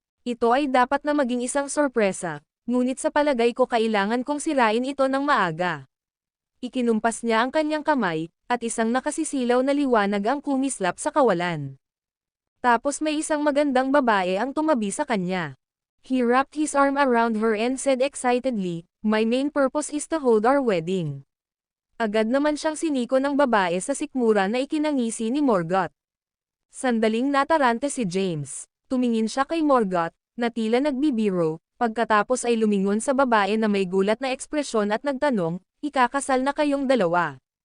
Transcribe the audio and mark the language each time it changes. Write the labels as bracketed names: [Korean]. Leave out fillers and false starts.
[Filipino] Ito ay dapat na maging isang sorpresa, ngunit sa palagay ko kailangan kong sirain ito ng maaga. Ikinumpas niya ang kanyang kamay, at isang nakasisilaw na liwanag ang kumislap sa kawalan. Tapos may isang magandang babae ang tumabi sa kanya. [English] He wrapped his arm around her and said excitedly, "My main purpose is to hold our wedding." [Filipino] Agad naman siyang siniko ng babae sa sikmura na ikinangisi ni Morgoth. Sandaling natarante si James. Tumingin siya kay Morgoth, na tila nagbibiro, pagkatapos ay lumingon sa babae na may gulat na ekspresyon at nagtanong, "Ikakasal na kayong dalawa?"